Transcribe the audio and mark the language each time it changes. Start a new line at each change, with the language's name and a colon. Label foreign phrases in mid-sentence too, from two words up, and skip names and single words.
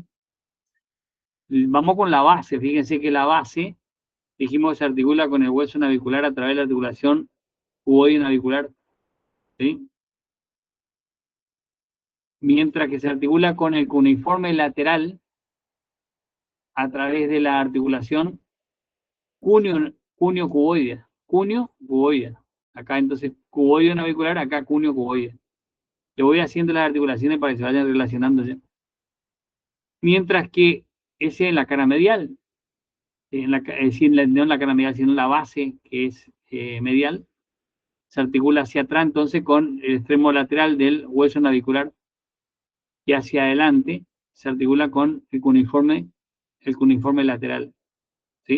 Spanish: Vamos con la base, fíjense que la base, dijimos que se articula con el hueso navicular a través de la articulación cuboide navicular, ¿sí? Mientras que se articula con el cuneiforme lateral a través de la articulación cuneo cuboide, cuneo cuboide. Acá entonces cuboide navicular, acá cuneo cuboide. Le voy haciendo las articulaciones para que se vayan relacionando ya. Mientras que ese es la cara medial, no en la cara medial, sino en la base, que es medial, se articula hacia atrás entonces con el extremo lateral del hueso navicular, y hacia adelante se articula con el cuneiforme lateral, ¿sí?